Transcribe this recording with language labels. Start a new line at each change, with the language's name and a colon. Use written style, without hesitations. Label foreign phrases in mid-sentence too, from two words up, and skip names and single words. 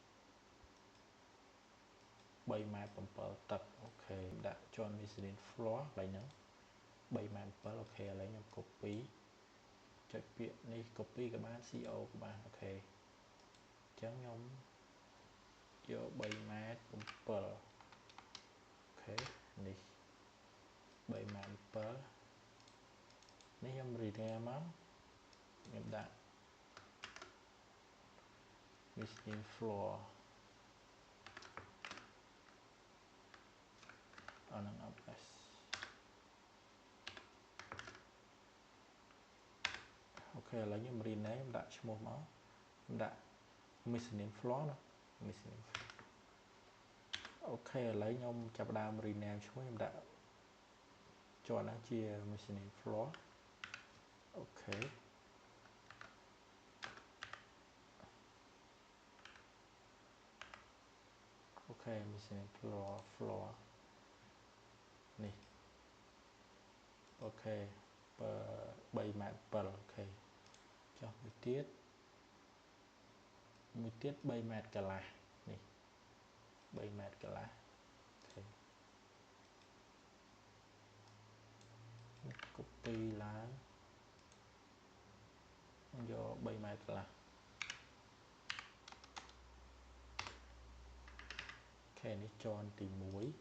Khmer: 3ម៉ែត្រ7ទឹកអូខេដាក់
English: John Michelin floor
Khmer: កន្លែងហ្នឹង3ម៉ែត្រ7អូខេឥឡូវខ្ញុំ copy ចុចពាក្យនេះ copy ក៏បាន CO ក៏បានអូខេអញ្ចឹងខ្ញុំយក3ម៉ែត្រ7អូខេនេះ3ម៉ែត្រ7នេះខ្ញុំ rename មកខ្ញុំដាក់
English: mezzanine floor
Khmer: អានឹង upS អូខេឥឡូវខ្ញុំ rename ដាក់ឈ្មោះមកខ្ញុំដាក់
English: mezzanine floor
Khmer: ណា
English: mezzanine floor
Khmer: អូខេឥឡូវខ្ញុំចាប់ផ្ដើម rename ឈ្មោះខ្ញុំដាក់ជាន់ហ្នឹងជា
English: mezzanine floor
Khmer: អូខេ អូខេ
English: mezzanine floor
Khmer: នេះអូខេ3.7 ម៉ែត្រអូខេចុះមួយទៀត 3ម៉ែត្រកន្លះនេះ3ម៉ែត្រកន្លះអូខេ copy ឡើងយក3ម៉ែត្រកន្លះអូខេនេះជាន់ទី1